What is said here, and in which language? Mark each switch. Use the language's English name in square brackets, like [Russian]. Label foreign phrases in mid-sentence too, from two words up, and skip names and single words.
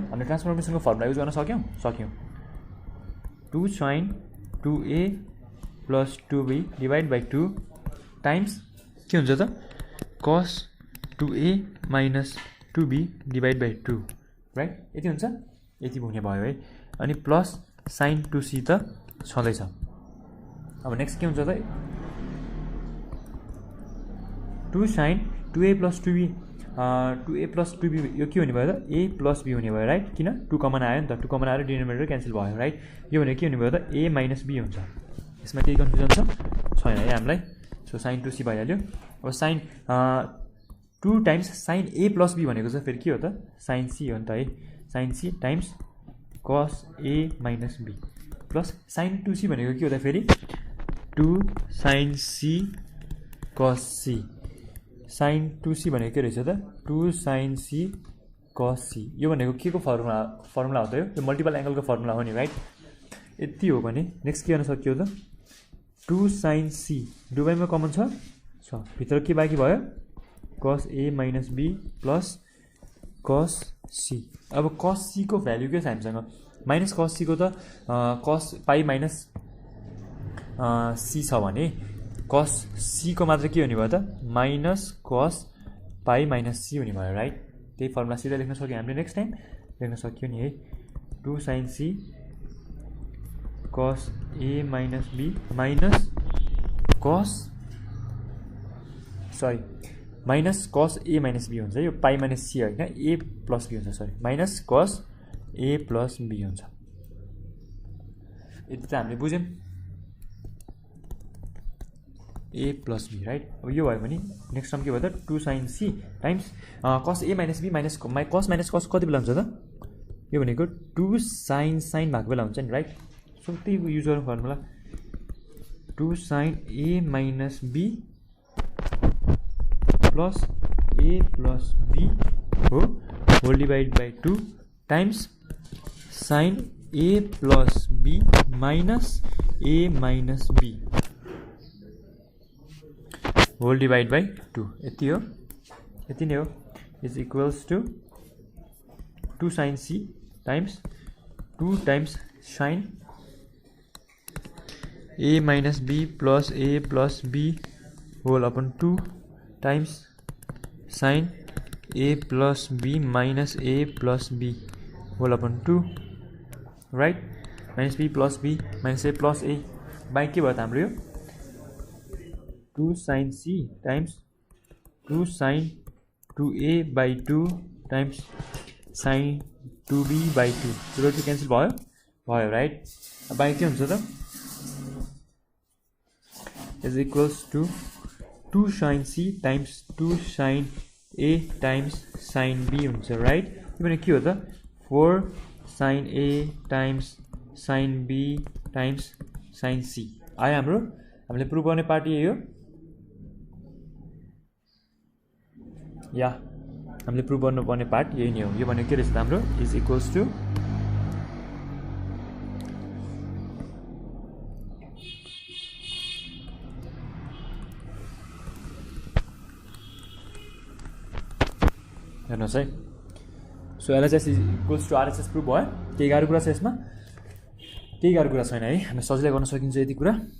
[Nepali] अनि ट्रान्सफर्मेसनको [English] formula use [Nepali] गर्न सक्यौँ [English] 2 sine 2a plus 2b divide by 2 times [Nepali] के हुन्छ त [English] cos 2a minus 2b divide by 2 right. [Nepali] यति हुन्छ, यति हुने भयो है। अनि [English] plus sine 2c [Nepali] त छँदैछ। अब नेक्स्ट के हुन्छ त [English] 2 sin 2a plus 2b 2a plus 2b [Nepali] यो के हुने भयो त [English] a plus b [Nepali] हुने भयो राइट किन 2 कमन आयो नि त 2 कमन आएर [English] denominator cancel [Nepali] भयो राइट यो भने के हुने भयो त [English] a minus b [Nepali] हुन्छ यसमा केही कन्फ्युजन छैन है हामीलाई [English] so sin 2c [Nepali] भइहाल्यो अब [English] sin 2 times sin a plus b [Nepali] भनेको चाहिँ फेरि के हो त [English] sin c [Nepali] हो नि त है [English] sin c times cos a minus b plus sin 2c [Nepali] भनेको के हो त फेरि 2 [English] sin c cos c sin 2c [Nepali] भनेको के रहेछ त [English] 2 sin c cos c [Nepali] यो भनेको के को फर्मुला हो त यो [English] multiple angle-को formula [Nepali] हो नि राइट यति हो भने नेक्स्ट के गर्न सकियो त [English] 2 sin c [Nepali] दुवैमा कमन छ भित्र के बाँकी भयो [English] cos a minus b plus cos c [Nepali] अब [English] cos c [Nepali] को भ्यालु के छ हामीसँग [English] minus cos c [Nepali] को त [English] cos pi minus [Nepali] c छ भने [English] cos c [Nepali] को मात्र के हुने भयो त [English] minus cos pi minus c [Nepali] हुने भयो राइट त्यही फर्मुला सिधै लेख्न सक्यो हामीले [English] next time [Nepali] लेख्न सक्यो नि है [English] 2 sin c cos a minus b [Nepali] minus cos a minus b हुन्छ यो [English] pi minus c [Nepali] हैन [English] a plus b [Nepali] हुन्छ [English] sorry minus cos a plus b [Nepali] हुन्छ यति त हामीले बुझ्यौं [English] a plus b right [Nepali] अब यो भयो भने [English] next term [Nepali] के भयो त [English] 2 sin c times cos a minus b minus cos minus cos [Nepali] minus cos कति बेला हुन्छ त यो भनेको [English] 2 sin [Nepali] भएको बेला हुन्छ नि [English] right so [Nepali] त्यही युज गरौँ [English] formula 2 sin a minus b plus a plus b हो whole divide by 2 times sin a plus b minus a minus b whole divide by 2 [Nepali] यति हो यति नै हो [English] is equals to 2 sin c times 2 times sin a minus b plus a plus b whole upon 2 times sin a plus b minus a plus b whole upon 2 right minus b plus b minus a plus a by [Nepali] के भयो त हाम्रो यो [English] 2 sin c times 2 sin 2a by 2 times sin 2b by 2 0 to cancel भयो right by [Nepali] के हुन्छ त [English] is equals to 2 sin c times 2 sin a times sin b हुन्छ right [Nepali] यो भने के हो त [English] 4 sin a times sin b times sin c [Nepali] आयो हामीले प्रुभ गर्ने पार्ट यही हो या हामीले प्रुभ गर्नुपर्ने पार्ट यही नै हो यो भने के रहेछ त हाम्रो [English] is equals to [Nepali] हेर्नुहोस् है [English] so LHS is equals to RHS [Nepali] प्रुभ भयो केही गाह्रो कुरा छ यसमा केही गाह्रो कुरा छैन है हामी सजिलै गर्न सकिन्छ यति कुरा